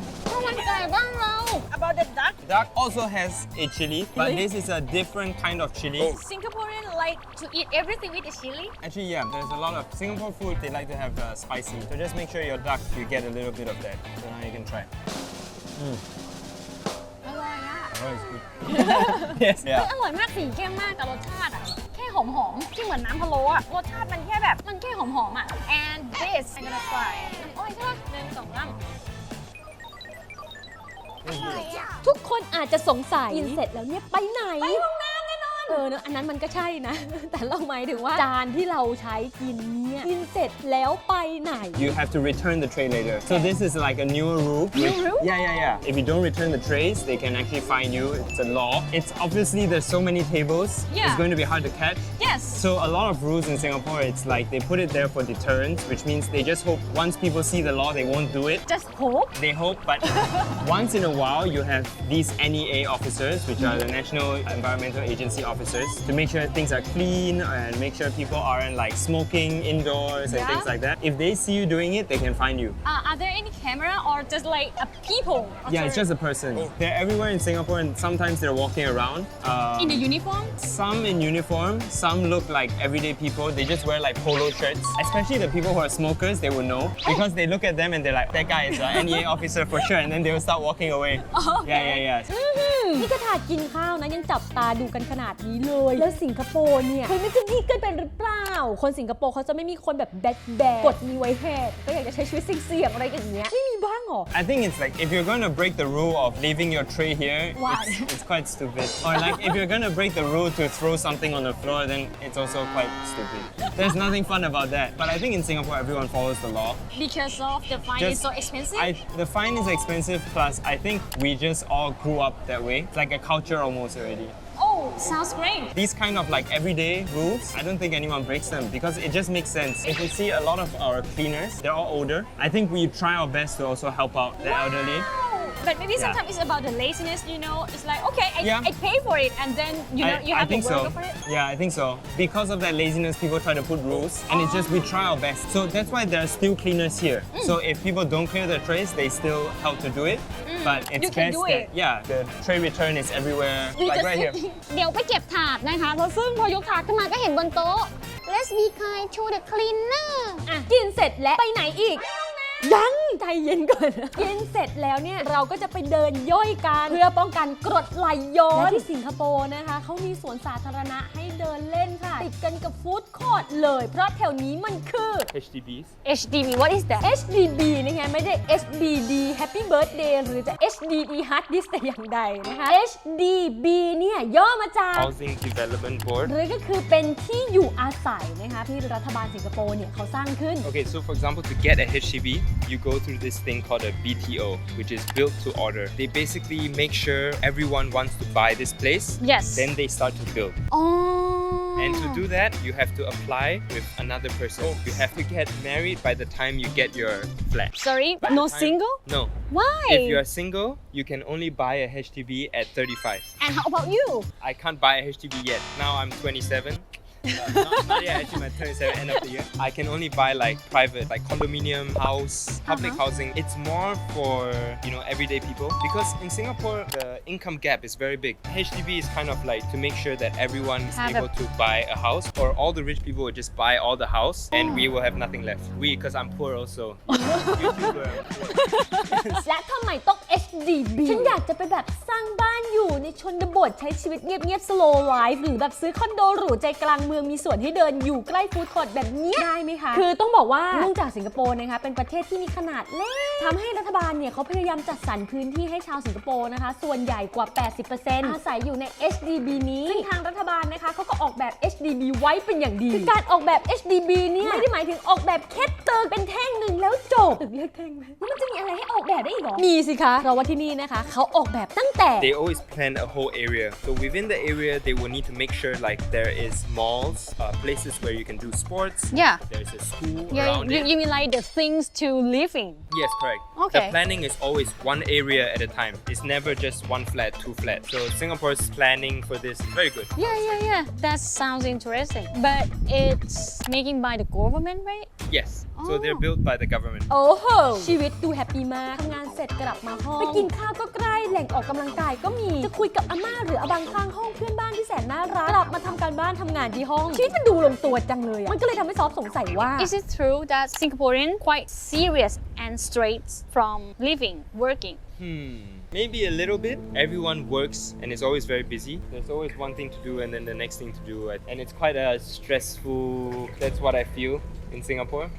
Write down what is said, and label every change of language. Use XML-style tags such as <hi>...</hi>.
<th>ข้าวมันไก่บ้านเรา</th> <en>about the duck Duck also has a chili, but this is a different kind of chili. Singaporean like to eat everything with the chili Actually, yeah, there's a lot of Singapore food, they like to have spicy. So just make sure your duck, you get a little bit of that. So now you can try.</en> <th>อร่อยอ่ะ</th> <en>Oh, it's good. Yes.</en> <th>อร่อยมากสีเข้มมากแต่รสชาติอ่ะแค่หอมๆที่เหมือนน้ำพะโล้อะรสชาติมันแค่แบบมันแค่หอมๆอะ</th> <en>and this I'm gonna try</en> <th>น้ำอ้อยใช่ปะ1 2 3 ทุกคนอาจจะสงสัยกินเสร็จแล้วเนี่ยไปไหนไปห้องน้ำแน่นอนเนอะอันนั้นมันก็ใช่นะ แต่เราหมายถึงว่าจานที่เราใช้กินเนี่ยกินเสร็จแล้วไปไหน</th> <en>You have to return the tray later. So this is like a newer rule. New rule? Yeah. If you don't return the trays, they can actually fine you. It's a law. It's obviously there's so many tables. Yeah. It's going to be hard to catch. yes So a lot of rules in Singapore, it's like they put it there for deterrence, which means they just hope once people see the law, they won't do it. just hope They hope, but once in a while, you have these NEA officers, which are the National Environmental Agency officers, to make sure things are clean and make sure people aren't like smoking indoors and Yeah. things like that. If they see you doing it, they can fine you. are there any camera or just like a people Yeah, it's just a person. They're everywhere in Singapore, and sometimes they're walking around. in the uniform Some in uniform, some look like everyday people. They just wear like polo shirts. Especially the people who are smokers, they will know because they look at them and they're like, that guy is an NEA officer for sure, and then they will start walking away. Yeah.</en> <th>นี่ก็ถาดกินข้าวนะยังจับตาดูกันขนาดนี้เลย แล้วสิงคโปร์เนี่ยเฮ้ยมันจะดีเกินไปหรือเปล่า คนสิงคโปร์เขาจะไม่มีคนแบบแบดกดมีไว้แหกก็อยากจะใช้ชีวิตเสี่ยงๆอะไรอย่างเงี้ยไม่มีบ้างหรอ</th> <en>I think it's like if you're going to break the rule of leaving your tray here, Why? it's quite stupid. Or like if you're going to break the rule to throw something on the floor, then it's also quite stupid. There's nothing fun about that. But I think in Singapore, everyone follows the law. because of the fine is so expensive The fine is expensive, plus I think we just all grew up that way. It's like a culture almost already. oh sounds great These kind of like everyday rules, I don't think anyone breaks them because it just makes sense. If you see a lot of our cleaners, they're all older. I think we try our best to also help out the elderly. but maybe Yeah. sometimes it's about the laziness it's like okay Yeah. I pay for it and then you I have to think work for it Yeah, I think so. Because of that laziness, people try to put rules, and it's just we try our best. So that's why there are still cleaners here. So if people don't clear their trays, they still help to do it. But it's You can best do that it. the tray return is everywhere, like right here.</en> <th>เดี๋ยวไปเก็บถาดนะคะแล้วซึ่งพอยกถาดขึ้นมาก็เห็นบนโต๊ะ</th> <en>Let's be kind to the cleaner</en> <th>อ่ะกินเสร็จแล้วไปไหนอีก ยังใจเย็นก่อนนะกินเสร็จแล้วเนี่ยเราก็จะไปเดินย่อยกันเพื่อป้องกันกรดไหลย้อนและที่สิงคโปร์นะคะเขามีสวนสาธารณะให้เดินเล่นค่ะติดกันกับฟู้ดคอร์ทเลยเพราะแถวนี้มันคือ</th> <en>HDBs. HDB what is that</en> <th>HDB นะคะไม่ได้ HDD Happy Birthday หรือจะ HDD Hard Disk แต่อย่างใดนะคะ HDB เนี่ยย่อมาจาก</th> <en>Housing Development Board.</en> <th>หรือก็คือเป็นที่อยู่อาศัยนะคะที่รัฐบาลสิงคโปร์เนี่ยเขาสร้างขึ้น</th> <en>Okay, so for example, to get a HDB, you go through this thing called a BTO, which is built to order. They basically make sure everyone wants to buy this place. Yes Then they start to build. oh And to do that, you have to apply with another person. You have to get married by the time you get your flat. sorry By no the time- single No. why If you are single, you can only buy a HDB at 35. and how about you I can't buy a HDB yet. Now I'm 27. Not yet, actually, my 27 end of the year. I can only buy like private, like condominium, house, public housing. It's more for, everyday people. Because in Singapore, the income gap is very big. HDB is kind of like to make sure that everyone is Have a- able to buy a house, or all the rich people will just buy all the house and we will have nothing left. Because I'm poor also. YouTuber, I'm poor.</en> <th>และทำไมต้อง HDB ฉันอยากจะไปแบบสร้างบ้านอยู่ในชนบทใช้ชีวิตเงียบๆ slow life หรือแบบซื้อคอนโดหรูใจกลางเมืองมีสวนให้เดินอยู่ใกล้ฟู้ดคอร์ทแบบเนี้ยได้ไหมคะ คือต้องบอกว่าเนื่องจากสิงคโปร์นะคะเป็นประเทศที่มีขนาดเล็กทำให้รัฐบาลเนี่ยเขาพยายามจัดสรรพื้นที่ให้ชาวสิงคโปร์นะคะ ส่วนใหญ่กว่า 80% อาศัยอยู่ใน HDB นี้ซึ่งทางรัฐบาลนะคะเขาก็ออกแบบ HDB ไว้เป็นอย่างดีคือการออกแบบ HDB เนี่ยไม่ได้หมายถึงออกแบบแค่ตึกเป็นแท่งหนึ่งแล้วจบตึกเรียกแท่งไหมแล้วมันจะมีอะไรให้ออกแบบได้อีกหรอมีสิคะเพราะว่าที่นี่นะคะเขาออกแบบตั้งแต่</th> <en>They always plan a whole area. So within the area, they will need to make sure like there is malls, places where you can do sports. Yeah. There's a school Yeah, around it. you mean like the things to live in Yes, correct. Okay. The planning is always one area at a time. It's never just one flat, two flats. So Singapore's planning for this is very good. yeah that sounds interesting but it's making by the government right Yes. So they're built by the government.</en> <th>โอ้โหชีวิตดูแฮปปี้มากทำงานเสร็จกลับมาห้องไปกินข้าวก็ใกล้แหล่งออกกำลังกายก็มีจะคุยกับอาม่าหรืออาบังข้างห้องเพื่อนบ้านที่แสนน่ารักกลับมาทำการบ้านทำงานที่ ท่องชีวิตมันดูลงตัวจังเลยอะมันก็เลยทำให้ซอฟสงสัยว่า</th> <en>Is it true that Singaporean quite serious and straight from living, working? Maybe a little bit. Everyone works and is always very busy. There's always one thing to do and then the next thing to do. And it's quite a stressful, that's what I feel in Singapore.</en>